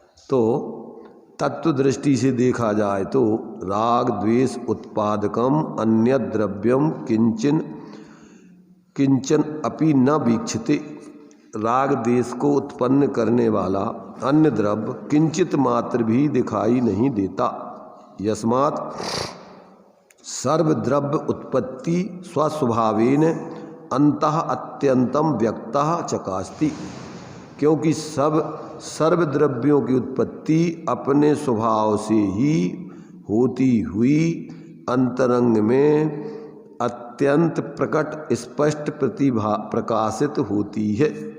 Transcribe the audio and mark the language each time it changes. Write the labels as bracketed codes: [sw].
[hi] तो तत्व दृष्टि से देखा जाए तो [sa] राग द्वेष उत्पादकम अन्य द्रव्यम किंचन किंचन अपि न वीक्षते। [hi] राग द्वेष को उत्पन्न करने वाला अन्य द्रव्य किंचित मात्र भी दिखाई नहीं देता। [sa] यस्मात् सर्वद्रव्य उत्पत्ति स्वस्वभावेन अंतः अत्यंतम व्यक्तः चकास्ति। [hi] क्योंकि सर्वद्रव्यों की उत्पत्ति अपने स्वभाव से ही होती हुई अंतरंग में अत्यंत प्रकट स्पष्ट प्रकाशित होती है।